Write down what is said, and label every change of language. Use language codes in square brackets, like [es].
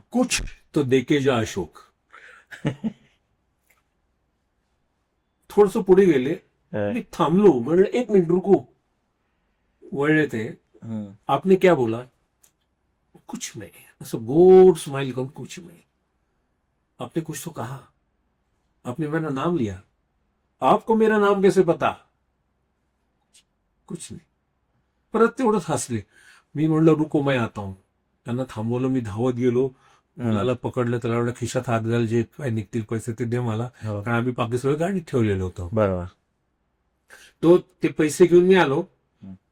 [hi] कुछ तो देके जा अशोक. [mr] थोडस पुढे गेले, मी थांबलो, म्हणलं 1 मिनिट रुको. वळले ते, हं. [hi] आपने क्या बोला? कुछ नहीं. [mr] असं गोड स्माइल करून कुछ नाही. [hi] आपने कुछ तो कहा, आपने मेरा नाम लिया, आपको मेरा नाम कैसे पता? [mr] कुछ नाही. परत तेवढंच हसले. मी म्हणलं [hi] रुको मैं आता हूं. [mr] त्यांना थांबवलं. मी धावत गेलो. मुलाला पकडलं. त्याला म्हणलं खिशात हात घाल, जे काय निघतील पैसे ते दे मला, हो. कारण आम्ही बाकी सगळं गाडीत ठेवलेलं होतं. बरोबर. तो ते पैसे घेऊन मी आलो. हं.